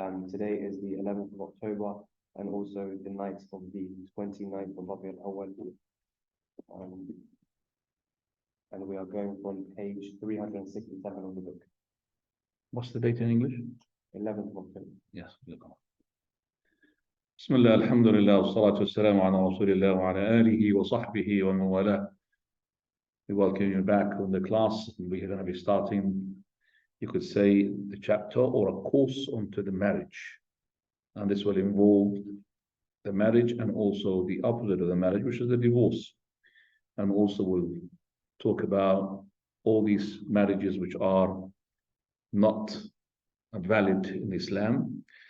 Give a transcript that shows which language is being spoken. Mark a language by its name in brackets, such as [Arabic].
[English] Today is the 11th of October, and also the night of the 29th of Rabee Al-Awwal. And we are going from page 367 of the book. What's the date in English? 11th of October. Yes. [Arabic] بسم الله الحمد لله والصلاة والسلام على رسول الله وعلى آله وصحبه ومن والاه. [English] We welcome you back on the class. We are going to be starting, you could say, the chapter or a course onto the marriage. And this will involve the marriage and also the opposite of the marriage, which is the divorce. And also we'll talk about all these marriages which are not valid in Islam.